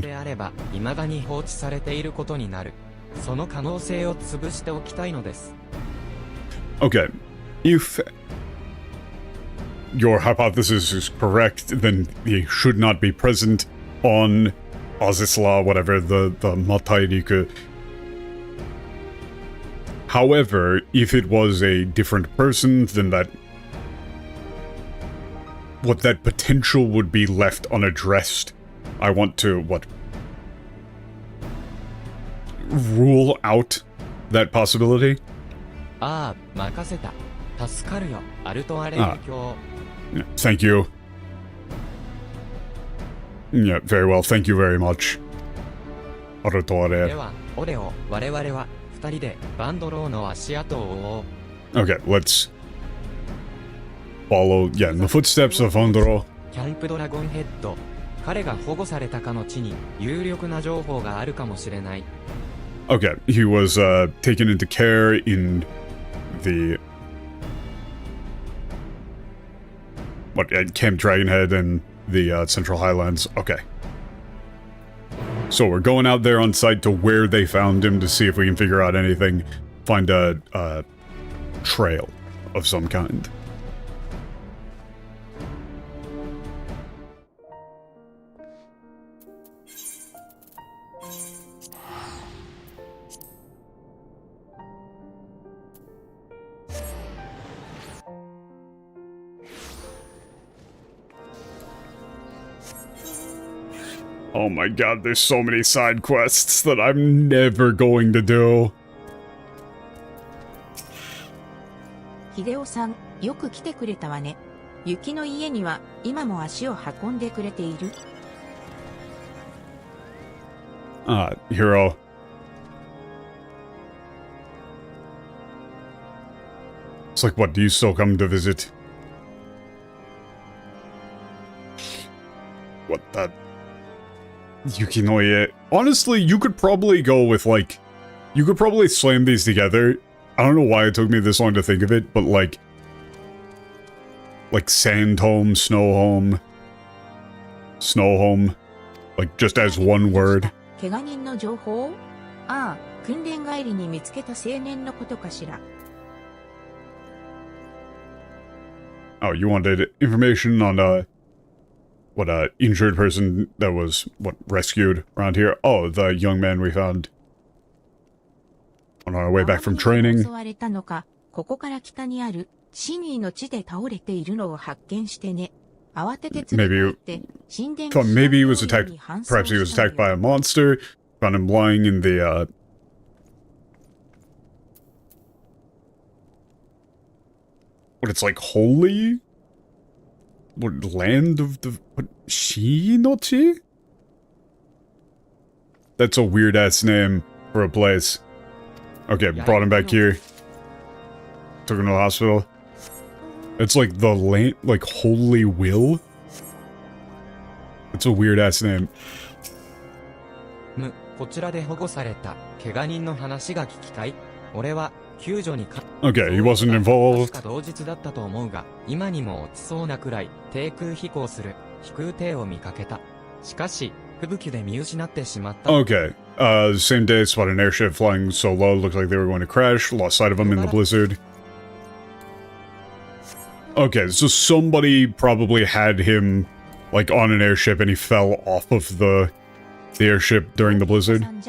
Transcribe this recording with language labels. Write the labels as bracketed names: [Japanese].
[Japanese] であれば、未だに放置されていることになる。その可能性を潰しておきたいのです。 [English] Okay, if your hypothesis is correct, then he should not be present on Azizla, whatever, the Matairiku. However, if it was a different person, then that potential would be left unaddressed. I want to, rule out that possibility? [Japanese] ああ、任せた。助かるよ、アルトアレン教。 [English] Thank you. Yeah, very well. Thank you very much. アルトアレ。 [Japanese] では、オレオ、我々は二人でバンドローの足跡を追おう。 [English] Okay, let's follow, in the footsteps of Andro. [Japanese] キャンプドラゴンヘッド。彼が保護されたかの地に有力な情報があるかもしれない。 [English] Okay, he was taken into care in the at Camp Dragonhead in the Central Highlands. Okay. So we're going out there on site to where they found him to see if we can figure out anything. Find a trail of some kind. Oh my god, there's so many side quests that I'm never going to do. [Japanese] 秀夫さん、よく来てくれたわね。雪の家には今も足を運んでくれている。 [English] Hero. It's like, what, do you still come to visit? What the... Yukinoye. Honestly, you could probably go with, you could probably slam these together. I don't know why it took me this long to think of it, but, like sand home, snow home, just as one word. [Japanese] 怪我人の情報？ああ、訓練帰りに見つけた青年のことかしら。 [English] Oh, you wanted information on, injured person that was, rescued around here? Oh, the young man we found on our way back from training. [Japanese] 襲われたのか、ここから北にあるシニーの地で倒れているのを発見してね。慌てて連れて行って神殿 [English] maybe he was attacked, perhaps he was attacked by a monster, found him lying in the, it's like holy? What, land of the... Shinochi? That's a weird-ass name for a place. Okay, brought him back here. Took him to the hospital. It's like the land... Holy Will? It's a weird-ass name. [Japanese] こちらで保護された怪我人の話が聞きたい。俺は救助に [English] Okay, he wasn't involved. [Japanese] 確か同日だったと思うが、今にも落ちそうなくらい低空飛行する飛空艇を見かけた。しかし、吹雪で見失ってしまった。 [English] Okay, same day, spotted an airship flying so low, looked like they were going to crash, lost sight of him in the blizzard. Okay, so somebody probably had him, on an airship and he fell off of the airship during the blizzard.